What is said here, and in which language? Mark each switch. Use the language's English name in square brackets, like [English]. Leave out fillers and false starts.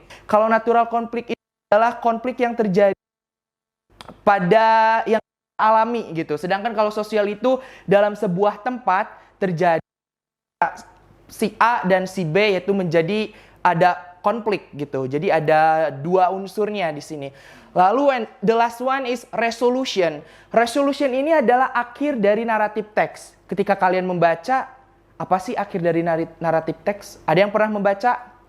[Indonesian] Kalau natural conflict itu adalah konflik yang terjadi pada yang alami gitu. Sedangkan kalau sosial itu dalam sebuah tempat terjadi si A dan si B yaitu menjadi ada konflik gitu. Jadi ada 2 unsurnya di sini. [English] Lalu the last one is resolution. [Indonesian] Resolution ini adalah akhir dari naratif teks. Ketika kalian membaca, apa sih akhir dari naratif teks? Ada yang pernah membaca?